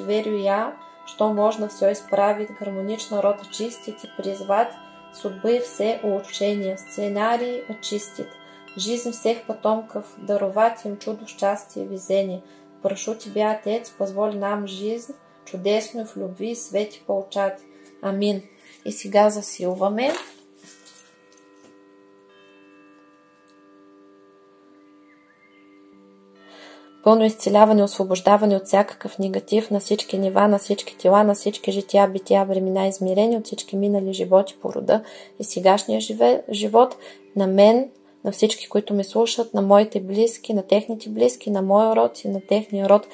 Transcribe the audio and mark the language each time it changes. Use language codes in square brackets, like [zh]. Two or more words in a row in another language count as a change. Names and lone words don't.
[ru] Верю я, что можно все исправить, гармонично род очистить и призвать судьбы все улучшения, сценарии очистит, жизнь всех потомков, даровать им чудо, счастье и везение. Прошу Тебя, Отец, позволь нам жизнь чудесную в любви и свете получать. [bg] Амин. И сега засилваме. Пълно изцеляване, освобождаване от всякакъв негатив на всички нива, на всички тела, на всички жития, бития, времена, измерения, от всички минали животи по рода и сегашния живот, на мен, на всички, които ме слушат, на моите близки, на техните близки, на моя род и на техния род.